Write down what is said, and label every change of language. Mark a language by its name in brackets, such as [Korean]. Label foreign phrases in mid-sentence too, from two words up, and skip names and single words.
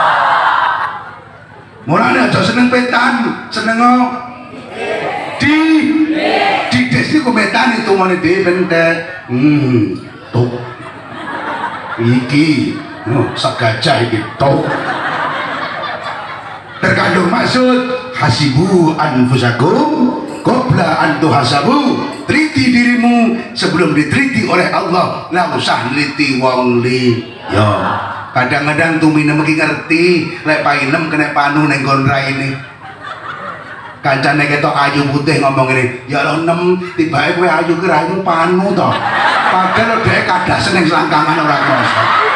[Javanese] Mulane aja seneng petan, seneng didis iku metani tumone dhewe pentek. Tuk. Iki, segajah iki tuk. [Indonesian] Terkandung maksud [Arabic] حاسبوا أنفسكم قبل أن تحاسبوا. [Indonesian] Teliti dirimu sebelum diteliti oleh Allah. [Javanese] Lah usah neliti wong liya. Kadang-kadang tumine mesti ngerti lek painem kena panu ning nggon raine. Kancane ketok ayu putih ngomong ngene, ya lo nem tibake kowe ayu ki raimu panu to. Padahal dhek kadasen ning selangkangan ora krasa.